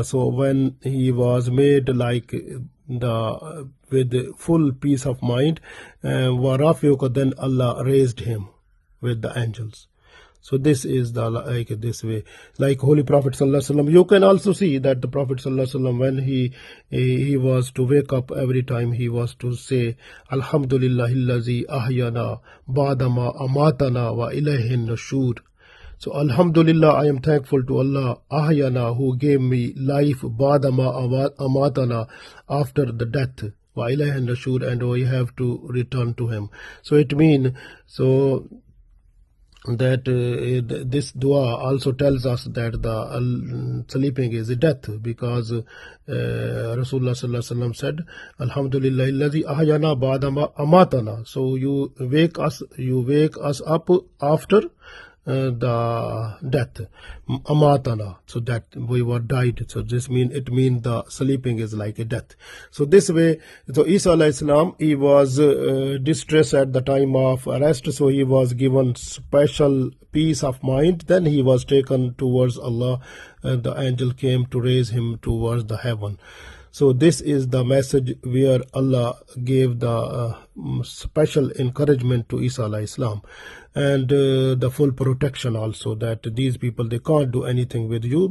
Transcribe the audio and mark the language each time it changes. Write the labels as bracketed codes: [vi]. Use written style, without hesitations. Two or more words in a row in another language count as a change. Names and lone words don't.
[en] So when he was made like the with full peace of mind, warafiuka, then Allah raised him with the angels. So this is the like this way, like Holy Prophet [ar] صلى الله عليه وسلم. [en] You can also see that the Prophet [ar] صلى الله عليه وسلم, [en] when he was to wake up, every time he was to say [ar] الحمد لله الذي أحيانا بعد ما أماتنا وإليه النشور. [en] So Alhamdulillah, I am thankful to Allah, ahyana, who gave me life, [ar] بعد ما أماتنا, [en] after the death, [ar] وإليه النشور, [en] and we have to return to him. So it means so that this dua also tells us that the sleeping is a death, because [ar] رسول الله صلى الله عليه وسلم [en] said, [ar] الحمد لله الذي أحيانا بعد أماتنا. [en] So you wake us up after the death, amatana, so that we were died. So this mean the sleeping is like a death. So this way, so Isa [ar] عليه السلام, [en] he was distressed at the time of arrest, so he was given special peace of mind. Then he was taken towards Allah, and the angel came to raise him towards the heaven. So this is the message where Allah gave the special encouragement to Isa [ar] عليه السلام, [en] and the full protection also, that these people, they can't do anything with you.